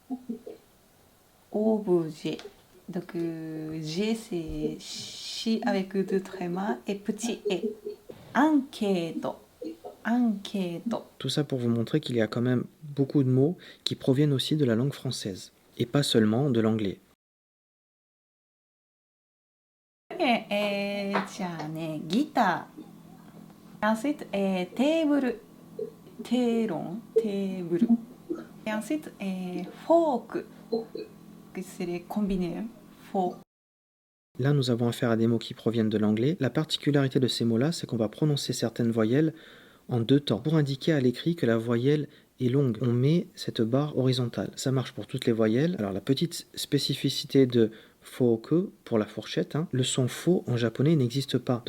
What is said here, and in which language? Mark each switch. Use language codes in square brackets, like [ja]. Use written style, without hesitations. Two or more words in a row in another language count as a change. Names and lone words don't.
[fr] Objet. Donc, G, c'est chi avec deux trémas et petit e. Enquête. Enquête. Tout ça pour vous montrer qu'il y a quand même beaucoup de mots qui proviennent aussi de la langue française, et pas seulement de l'anglais. [ja] じゃあね、ギター。Ensuite, テーブル。 [fr] テーブル。Ensuite, フォーク。C'est les combinés. Faux. Là, nous avons affaire à des mots qui proviennent de l'anglais. La particularité de ces mots-là, c'est qu'on va prononcer certaines voyelles en deux temps, pour indiquer à l'écrit que la voyelle est longue. On met cette barre horizontale. Ça marche pour toutes les voyelles. Alors, la petite spécificité de foku pour la fourchette, le son faux en japonais n'existe pas.